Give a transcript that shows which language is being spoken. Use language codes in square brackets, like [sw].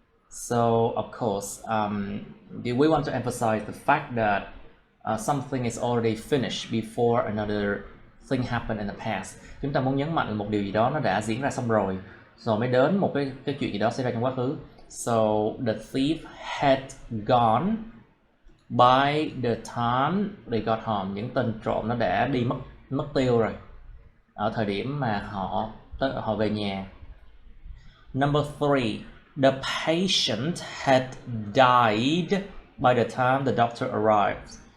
[en] So of course, we want to emphasize the fact that something is already finished before another thing happened in the past. [vi] Chúng ta muốn nhấn mạnh một điều gì đó nó đã diễn ra xong rồi mới đến một cái chuyện gì đó xảy ra trong quá khứ. [en] So the thief had gone by the time they got home. [vi] Những tên trộm nó đã đi mất tiêu rồi ở thời điểm mà họ về nhà. [en] Number 3, the patient had died by the time the doctor arrived.